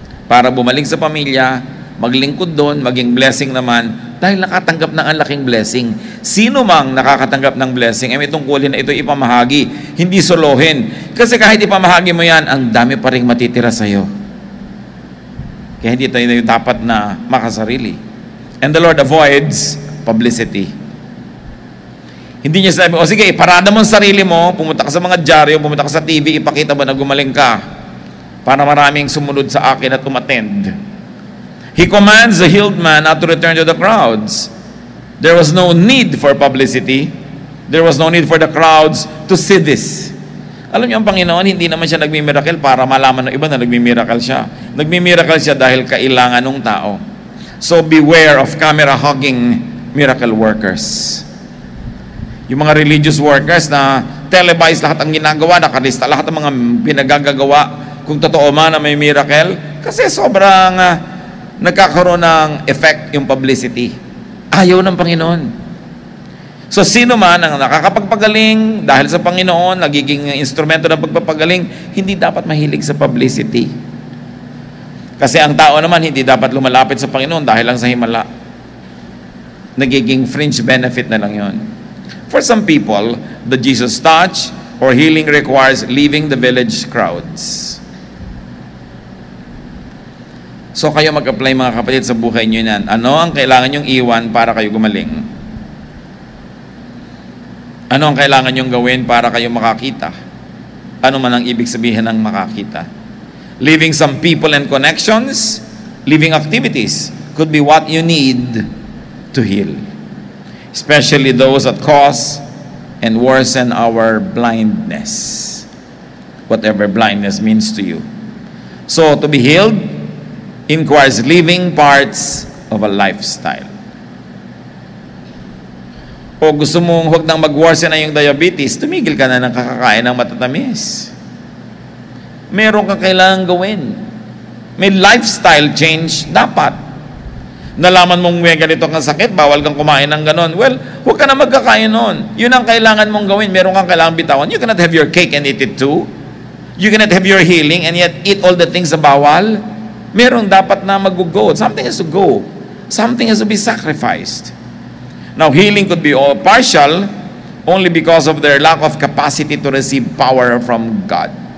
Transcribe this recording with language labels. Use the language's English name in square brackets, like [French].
[Filipino] Para bumalik sa pamilya, maglingkod doon, maging blessing naman dahil nakatanggap ng ang laking blessing. Sino mang nakakatanggap ng blessing, ay may tungkulin na ito ipamahagi, hindi solohin. Kasi kahit ipamahagi mo yan, ang dami pa rin matitira sa'yo. Kaya hindi tayo dapat na makasarili. [English] And the Lord avoids publicity. [Filipino] Hindi niya sabi, o sige, iparada mo ang sarili mo, pumunta ka sa mga dyaryo, pumunta ka sa TV, ipakita mo na gumaling ka para maraming sumunod sa akin at umattend. [English] He commands the healed man not to return to the crowds. There was no need for publicity. There was no need for the crowds to see this. [Filipino] Alam niyo, ang Panginoon, hindi naman siya nagmimiracle para malaman ng iba na nagmimiracle siya. Nagmimiracle siya dahil kailangan ng tao. [English] So beware of camera-hogging miracle workers. [Filipino] Yung mga religious workers na televise lahat ang ginagawa, nakalista lahat ng mga pinagagagawa, kung totoo man na may miracle, kasi sobrang nagkakaroon ng effect yung publicity. Ayaw ng Panginoon. So sino man ang nakakapagpagaling dahil sa Panginoon, nagiging instrumento ng pagpapagaling, hindi dapat mahilig sa publicity. Kasi ang tao naman hindi dapat lumalapit sa Panginoon dahil lang sa himala. Nagiging fringe benefit na lang yon. [English] For some people, the Jesus touch or healing requires leaving the village crowds. [Filipino] So kayo mag-apply mga kapatid sa buhay nyo yan. Ano ang kailangan nyong iwan para kayo gumaling? Ano ang kailangan nyong gawin para kayo makakita? Ano man ang ibig sabihin ng makakita? [English] Leaving some people and connections, leaving activities could be what you need to heal. Especially those that cause and worsen our blindness. Whatever blindness means to you. So to be healed requires leaving parts of a lifestyle. [Filipino] O gusto mong huwag nang mag-worsen na yung diabetes, tumigil ka na ng kakakain ng matatamis. Meron kang kailangan gawin. May lifestyle change dapat. Nalaman mong may ganito kang sakit, bawal kang kumain ng ganon. Well, huwag ka na magkakain nun. Yun ang kailangan mong gawin. Meron kang kailangan bitawan. [English] You cannot have your cake and eat it too. You cannot have your healing and yet eat all the things [Filipino] na bawal. Meron dapat na mag-go. [English] Something has to go. Something has to be sacrificed. Now, healing could be all partial only because of their lack of capacity to receive power from God.